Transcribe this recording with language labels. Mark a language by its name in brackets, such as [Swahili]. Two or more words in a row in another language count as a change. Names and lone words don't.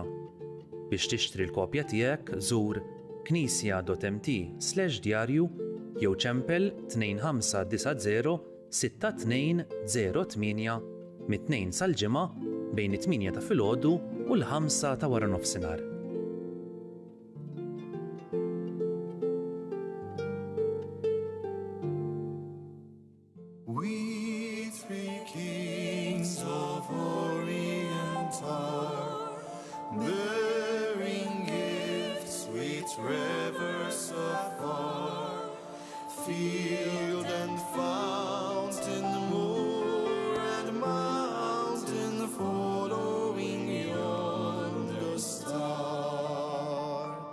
[Maltese] Biex tixtri l-kopja tiegħek żur knisja.mt/djarju jew ċempel 2590 6208 mit-2 sal-ġimgħa bejn it-8 ta' filgħodu u l-5 ta' wara nofsinhar. [English] We three kings of Orient are, bearing gifts sweet rivers afar, field and fountain, moor and mountain, following yonder star.